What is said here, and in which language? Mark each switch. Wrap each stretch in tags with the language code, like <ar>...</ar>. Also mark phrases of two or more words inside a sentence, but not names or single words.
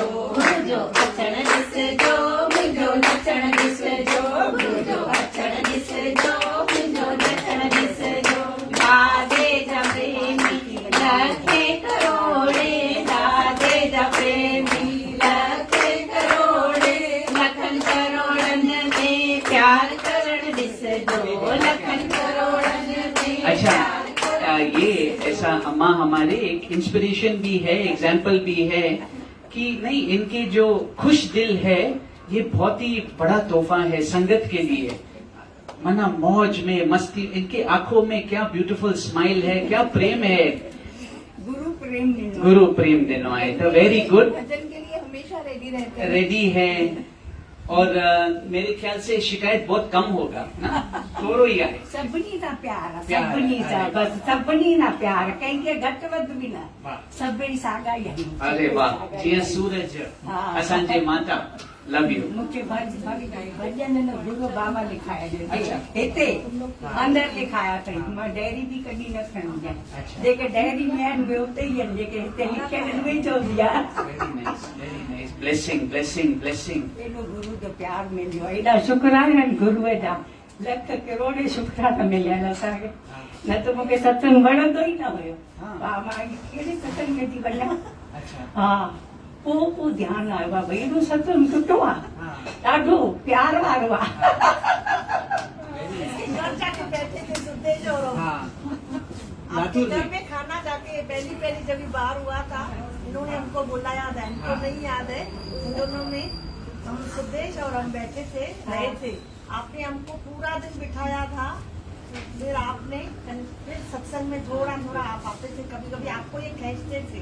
<sd>गुरु जो अचण ॾिसजो मुंहिंजो नचण ॾिसजो गुरु जो अचण ॾिसजो मुंहिंजो नचण ॾिसजो दादे जा प्रेमी लखे करोड़े दादे जा प्रेमी लखे करोड़े लखनि करोड़नि में प्यार करण ॾिसजो लखनि करोड़नि में</sd> <hi>अच्छा ये ऐसा अम्मा हमारे एक इंस्पिरेशन भी है, एग्जाम्पल भी है कि नहीं, इनके जो खुश दिल है ये बहुत ही बड़ा तोहफा है संगत के लिए। मना मौज में मस्ती, इनके आंखों में क्या</hi> <en>beautiful smile</en> <hi>है, क्या प्रेम है।</hi> <sd>गुरु प्रेम दिनो गुरु प्रेम दिनो है तो</sd> <en>very good,</en> <hi>भजन के लिए हमेशा रेडी रहते हैं। रेडी है। और मेरे ख्याल से शिकायत बहुत कम होगा ना,</hi> <sd>थोड़ो ही आहे। सभिनी सां प्यार आहे, प्यार, सभिनी सां अरे बसि सभिनी सां प्यार, कंहिंखे घटि वधि बि न, वाह। सभई साॻा ई आहिनि। अरे वाह, जीअं सूरज हा। असांजे माता,</sd> <en>love you.</en> <sd>मूंखे भॼन न गुरू बाबा लिखाया अच्छा। हिते अंदरि लिखाया अथई, मां डायरी बि कॾहिं न खणंदी आहियां। अच्छा। जेके डायरी में आहिनि उहे उते ई आहिनि, जेके हिते लिखियल आहिनि उहे चवंदी आहे।</sd> <en>very nice, blessing blessing blessing.</en> <sd>एॾो गुरू जो प्यार मिलियो, एॾा शुक्राना आहिनि गुरूअ जा, लख करोड़े शुक्राना मिलिया आहिनि असांखे। न त मूंखे सत्संग वणंदो ई न हुयो। हा। हा, मां कहिड़े सत्संग में थी वञा। अच्छा। हा, पोइ ध्यानु आयो आहे, भई एॾो सत्संग सुठो आहे, हाँ। ॾाढो प्यार वारो आहे।</sd> <hi>घर जाके बैठे थे सुखदेव और हम। हाँ। आपके लातूर घर में। में खाना जाके पहली जब ये बार हुआ था, इन्होंने हमको बुलाया था, इनको नहीं याद है। इन दोनों में हम सुदेश और हम बैठे थे, रहे थे। आपने हमको पूरा दिन बिठाया था, फिर आपने फिर सत्संग में थोड़ा थोड़ा आप आते थे, कभी कभी आपको ये खींचते थे।</hi>